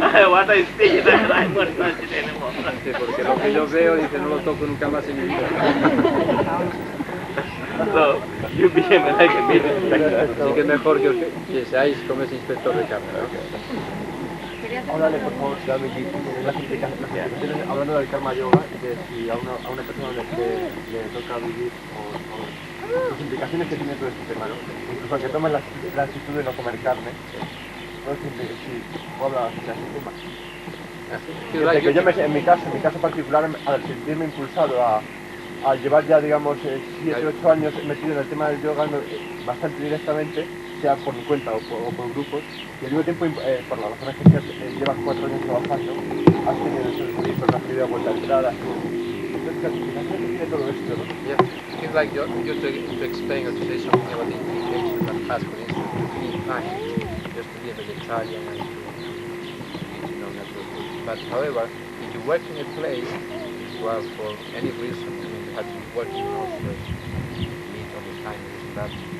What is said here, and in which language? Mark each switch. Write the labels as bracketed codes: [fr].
[en] What I see that I'm not touching anymore. [es] Dice, porque lo que yo veo, dice, no lo toco nunca más en mi vida. So, you became like a meat inspector. Así que es mejor que seáis como ese inspector de carne, ¿no? Háblale, por favor, Suami Vishnu, las implicaciones, hablando del karma yoga, de si a una persona le toca vivir o las implicaciones que tiene todo este tema, ¿no? Incluso aunque tomes la actitud de no comer carne, no siempre, si puedo hablar así de ese tema. Que yo en mi caso particular, al sentirme impulsado a llevar ya, digamos, 7 o 8 años metido en el tema del yoga bastante directamente, sea por mi cuenta o por grupos, y al mismo tiempo, por las razones que llevas 4 años trabajando, has tenido eso de salir por una primera vuelta de entrada. Entonces, ¿qué tiene todo esto, no? [en] Yeah, it's like just to explain or to say something about the implications that has, for instance, to be kind, just to be a vegetarian and to eat, natural food. But however, if you work in a place, well, for any reason, I mean, you have to be working also meat all the time, that.